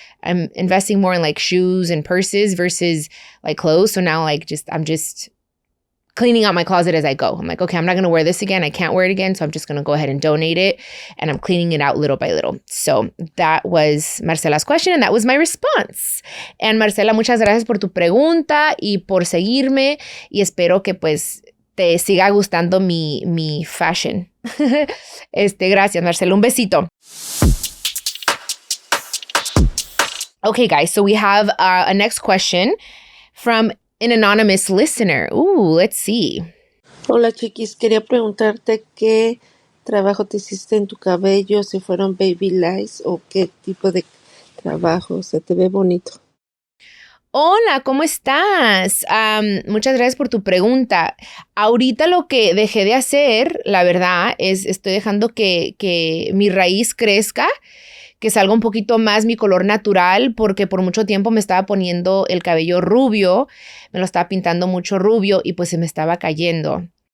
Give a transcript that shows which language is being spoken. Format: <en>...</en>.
<en>I'm investing more in like shoes and purses versus like clothes. So now like I'm just cleaning out my closet as I go. I'm like, okay, I'm not going to wear this again. I can't wear it again. So I'm just going to go ahead and donate it. And I'm cleaning it out little by little. So that was Marcela's question and that was my response.</en> <es>And Marcela, muchas gracias por tu pregunta y por seguirme. Y espero que pues te siga gustando mi fashion. Gracias, Marcela. Un besito.</es> <en>Okay, guys. So we have a next question from an anonymous listener. Ooh, let's see.</en> <es>Hola, Chiquis. Quería preguntarte qué trabajo te hiciste en tu cabello, si fueron baby lights o qué tipo de trabajo. Se te ve bonito. Hola, ¿cómo estás? Muchas gracias por tu pregunta. Ahorita lo que dejé de hacer, la verdad, estoy dejando que mi raíz crezca, que salga un poquito más mi color natural, porque por mucho tiempo me estaba poniendo el cabello rubio, me lo estaba pintando mucho rubio y pues se me estaba cayendo.</es>